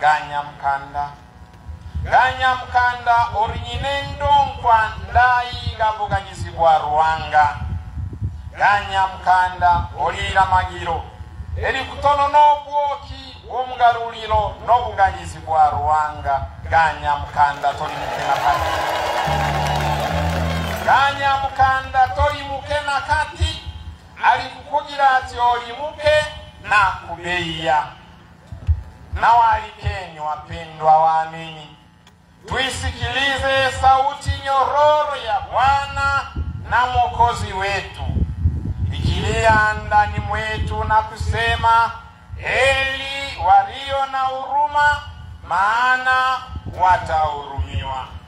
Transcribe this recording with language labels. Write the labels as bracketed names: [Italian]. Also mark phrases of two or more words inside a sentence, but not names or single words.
[Nyankole] Ganya Mkanda, orinyine ndonkwa ndayi gabuganyizi bwa Ruhanga. Ganya Mkanda, olira magiro eri kutono n'obwoki bw'omugaruliro n'obuganyizi bwa Ruhanga. Ganya Mkanda, toli mukena kati. Ganya Mkanda, toli mukena kati, alikukugira ati olimuke na kubeia. [Swahili] Na walikenyu wapendwa waamini, tuisikilize sauti nyororo ya Bwana na Mwokozi wetu ikilia ndani mwetu na kusema: heri walio na huruma, maana watahurumiwa.